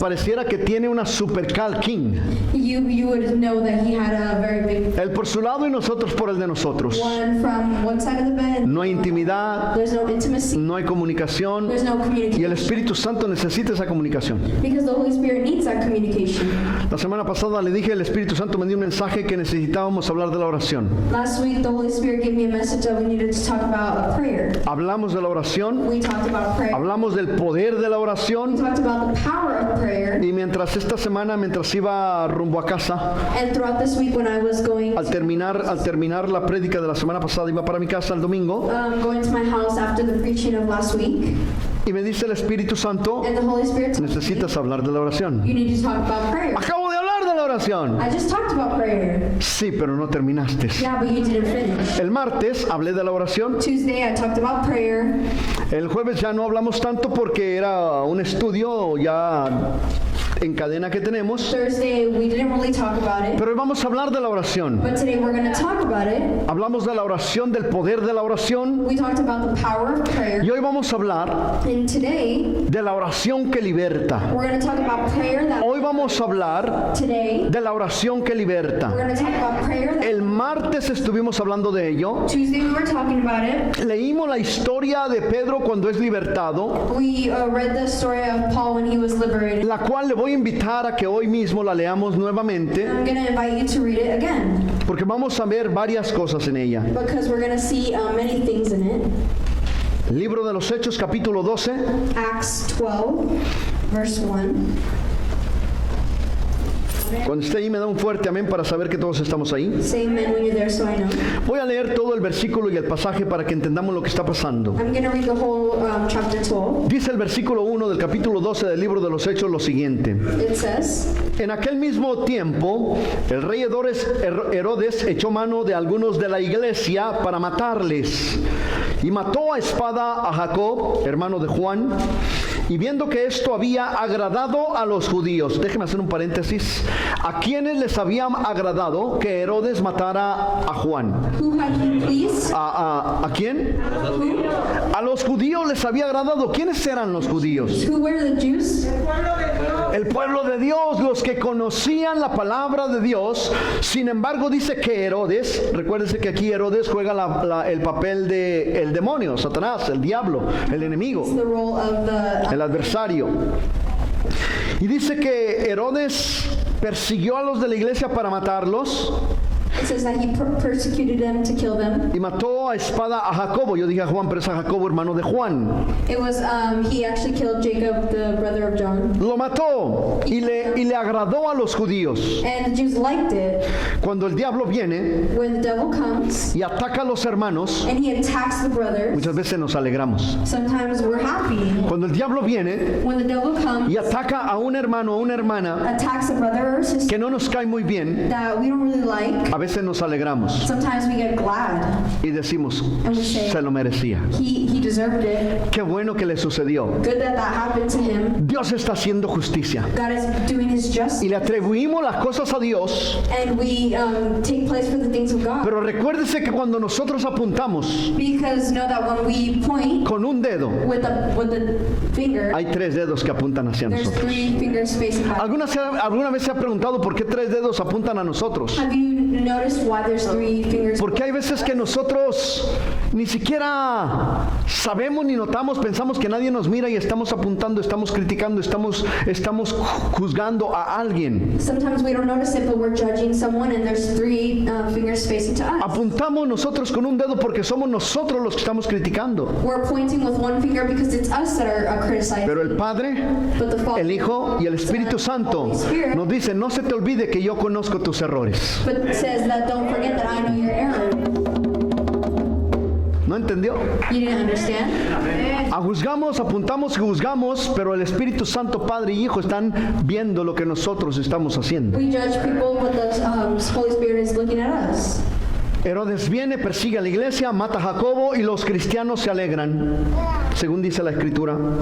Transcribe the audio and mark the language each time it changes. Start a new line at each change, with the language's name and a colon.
Spanish: Pareciera que tiene una super cal king.
English: You would know that He had a very big
Spanish: Él por su lado y nosotros por el de nosotros.
English: one from one side of the bed.
Spanish: No hay intimidad,
English: There's no intimacy.
Spanish: no hay comunicación
English: There's no
Spanish: y el
English: communication.
Spanish: Espíritu Santo necesita esa comunicación.
English: Because the Holy Spirit needs that communication.
Spanish: La semana pasada le dije, el Espíritu Santo me dio un mensaje que necesitábamos hablar de la oración.
English: Last week, the Holy Spirit gave me a message that we needed to talk about a prayer.
Spanish: Hablamos de la oración,
English: We talked about prayer.
Spanish: hablamos del poder de la
English: We
Spanish: oración
English: talked about the power of prayer.
Spanish: y mientras iba rumbo a casa,
English: And throughout this week, when I was going
Spanish: al terminar la prédica de la semana pasada, iba para mi casa el domingo
English: going to my house after the preaching of last week,
Spanish: y me dice el Espíritu Santo,
English: and the Holy Spirit told me,
Spanish: necesitas hablar de la oración.
English: you need to talk about prayer.
Spanish: Acabo de hablar de la oración.
English: I just talked about prayer.
Spanish: Sí, pero no terminaste.
English: Yeah, but you didn't finish.
Spanish: El martes hablé de la oración.
English: Tuesday, I talked about prayer.
Spanish: El jueves ya no hablamos tanto porque era un estudio ya en cadena que tenemos.
English: Thursday, we didn't really talk about it.
Spanish: Pero hoy vamos a hablar de la oración.
English: But today, we're going to talk about it.
Spanish: Hablamos de la oración, del poder de la oración.
English: We talked about the power of prayer.
Spanish: Y hoy vamos a hablar
English: And today,
Spanish: de la oración que liberta.
English: we're going to talk about prayer that
Spanish: Hoy vamos a hablar
English: today,
Spanish: de la oración que
English: we're
Spanish: liberta.
English: going to talk about prayer that
Spanish: El martes estuvimos hablando de ello.
English: Tuesday we were talking about it.
Spanish: Leímos la historia de Pedro cuando es libertado,
English: We read the story of Paul when he was liberated.
Spanish: la cual le voy a invitar a que hoy mismo la leamos nuevamente,
English: I'm going to invite you to read it again
Spanish: porque vamos a ver varias cosas en ella.
English: because we're going to see many things in it.
Spanish: Libro de los Hechos, capítulo 12.
English: Acts 12, verse 1.
Spanish: Cuando esté ahí me da un fuerte amén para saber que todos estamos ahí.
English: Say amen when you're there so I know.
Spanish: Voy a leer todo el versículo y el pasaje para que entendamos lo que está pasando.
English: I'm going to read the whole chapter 12.
Spanish: Dice el versículo 1 del capítulo 12 del libro de los Hechos lo siguiente.
English: It says,
Spanish: En aquel mismo tiempo, el rey Herodes echó mano de algunos de la iglesia para matarles y mató a espada a Jacob, hermano de Juan, y viendo que esto había agradado a los judíos, déjeme hacer un paréntesis, a quienes les había agradado que Herodes matara a Juan.
English: who had he pleased?
Spanish: ¿A quién?
English: Who?
Spanish: A los judíos les había agradado. ¿Quiénes eran los judíos?
English: Who were the Jews?
Spanish: El pueblo de Dios, los que conocían la palabra de Dios. Sin embargo, dice que Herodes, recuérdense que aquí Herodes juega el papel de el demonio, Satanás, el diablo, el enemigo,
English: The role of
Spanish: el adversario. Y dice que Herodes persiguió a los de la iglesia para matarlos
English: it says that he persecuted them to kill them.
Spanish: y mató a espada a Jacobo. Yo dije a Juan, pero es a Jacobo, hermano de Juan.
English: It was he actually killed Jacob, the brother of John.
Spanish: Lo mató y le agradó a los judíos.
English: And the Jews liked it.
Spanish: Cuando el diablo viene
English: When the devil comes
Spanish: y ataca a los hermanos,
English: and he attacks the brothers,
Spanish: muchas veces nos alegramos.
English: sometimes we're happy.
Spanish: Cuando el diablo viene
English: When the devil comes,
Spanish: y ataca a un hermano o una hermana
English: attacks a brother or sister
Spanish: que no nos cae muy bien,
English: that we don't really like,
Spanish: a veces nos alegramos
English: Sometimes we get glad
Spanish: y decimos,
English: and we say,
Spanish: se lo merecía.
English: he deserved it.
Spanish: Qué bueno que le sucedió.
English: Good that happened to him.
Spanish: Dios está haciendo justicia.
English: God is doing his justice.
Spanish: Y le atribuimos las cosas a Dios.
English: And we take place for the things of God.
Spanish: Pero recuérdese que cuando nosotros apuntamos
English: Because know that when we point
Spanish: con un dedo,
English: with the finger,
Spanish: hay 3 dedos que apuntan hacia
English: there's
Spanish: nosotros.
English: 3 fingers facing back.
Spanish: ¿Alguna vez se ha preguntado por qué 3 dedos apuntan a nosotros?
English: Have you noticed why there's 3 fingers?
Spanish: Porque hay veces que nosotros ni siquiera sabemos ni notamos, pensamos que nadie nos mira y estamos apuntando, estamos criticando, estamos juzgando a alguien.
English: Sometimes we don't notice it, but we're judging someone, and there's 3 fingers facing to us.
Spanish: Apuntamos nosotros con un dedo porque somos nosotros los que estamos criticando.
English: We're pointing with one finger because it's us that are criticizing.
Spanish: Pero el Padre,
English: But the Father,
Spanish: el Hijo y el Espíritu Santo nos dicen, no se te olvide que yo conozco tus errores.
English: but says that don't forget that I know your error.
Spanish: ¿No entendió?
English: You didn't understand?
Spanish: Juzgamos, apuntamos y juzgamos, pero el Espíritu Santo, Padre y Hijo están viendo lo que nosotros estamos haciendo.
English: We judge people, but the Holy Spirit is looking at us.
Spanish: Herodes viene, persigue a la iglesia, mata a Jacobo y los cristianos se alegran, según dice la Escritura.